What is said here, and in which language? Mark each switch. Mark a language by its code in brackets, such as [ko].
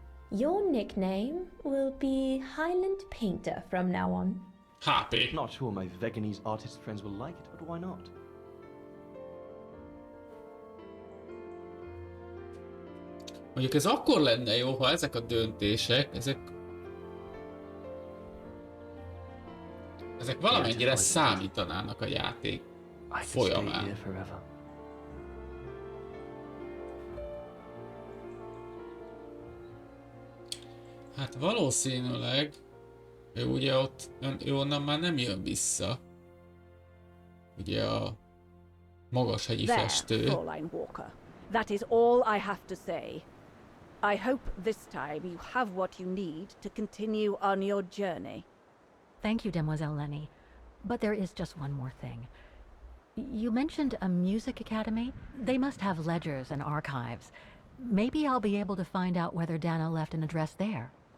[en] Your nickname will be Highland Painter from now on. HP. Not sure my Veganese artist friends will like it, but why not? [hu] Mondjuk ez akkor lenne jó, ha ezek a döntések, ezek valamennyire számítanának a játék folyamán. Hát valószínűleg ő ugye ott, ő onnan már nem jön vissza. Ugye a magashegyi festő. [en] Fräulein Walker. That is all I have to say. I hope this time you have what you need to continue on your journey. Thank you, Demoiselle Lenny. But there is just one more thing. You mentioned a music academy? They must have ledgers and archives. Maybe I'll be able to find out whether Dana left an address there.